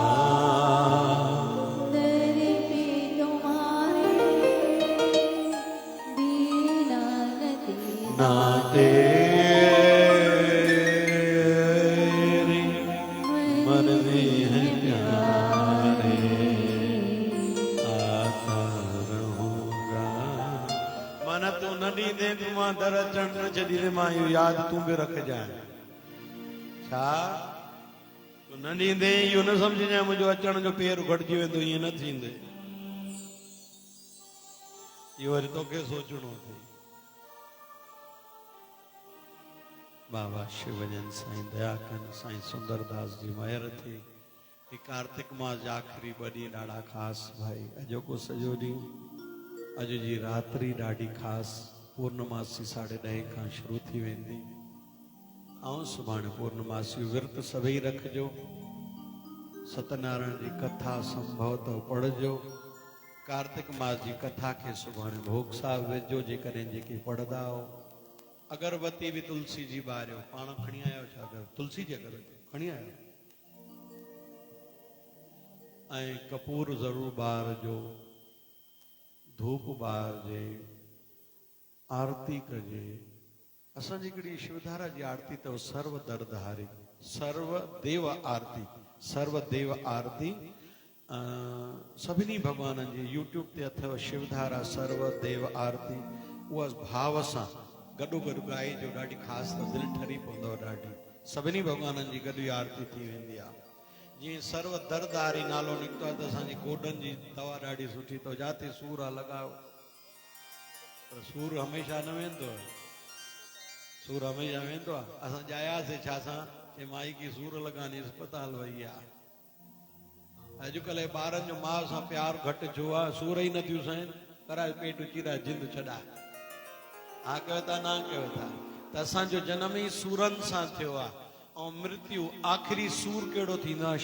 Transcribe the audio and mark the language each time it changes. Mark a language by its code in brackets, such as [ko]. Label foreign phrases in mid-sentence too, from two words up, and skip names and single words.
[hi] ना तेरी मर्जी है प्यारे आता रहूंगा मन तू [sd] न ॾींदे तूं मां दर अचण न छॾींदे मां इहो यादि तूं बि रखजांइ छा तूं न ॾींदे इहो न सम्झजांइ मुंहिंजो अचण जो पेर घटिजी वेंदो ईअं न थींदे इहो वरी तोखे सोचणो अथई बाबा शिवजन साईं दया कन साईं सुंदरदास जी महर थी ही कार्तिक मास जा आखिरी ॿ ॾींहं ॾाढा ख़ासि भाई अॼोको सॼो ॾींहुं अॼु जी रात्रि ॾाढी ख़ासि पूर्णमासी 10:30 खां शुरू थी वेंदी ऐं सुभाणे पूर्णमासी विर्त सभई रखिजो सत्यनारायण जी कथा संभव तो पढ़जो कार्तिक मास जी कथा के सुभाणे भोग साहिब विझो जेकॾहिं जेके पढ़ंदा हो अगरबत्ती भी तुलसी जी बारियो पाण खणी आयो छा अगर तुलसी जी अगरबत्ती खणी आयो ऐं कपूर ज़रूर बारजो धूप बारजे आरती कजे असांजी हिकिड़ी शिवधारा जी आरती अथव सर्व दर्द हारी सर्व देव आरती सभिनी भगवाननि जी यूट्यूब ते अथव शिवधारा सर्व देव आरती उहा भाव सां गॾो गॾु ॻाइजो ॾाढी ख़ासि त दिलि ठरी पवंदव ॾाढी सभिनी भगवाननि जी गॾु आरती थी वेंदी आहे जीअं सर्व दर्द हारी नालो निकितो आहे त असांजी गोॾनि जी दवा ॾाढी सुठी अथव जिते सूर आहे लॻायो पर सूर हमेशह न वेंदो सूर हमेशा वेंदो आहे। असां जायासीं छा सां कि माई की सूर लगानी अस्पताल वई आहे। अॼुकल्ह ॿारनि जो माउ सां प्यार घटि थियो आहे। सूर ई नथियूं सहनि, कराए पेट चीरा जिंद छॾा। हा कयो था ना कयो था। त असांजो जनम ई सूरनि सां थियो आहे ऐं मृत्यु आख़िरी सूर कहिड़ो थींदो आहे?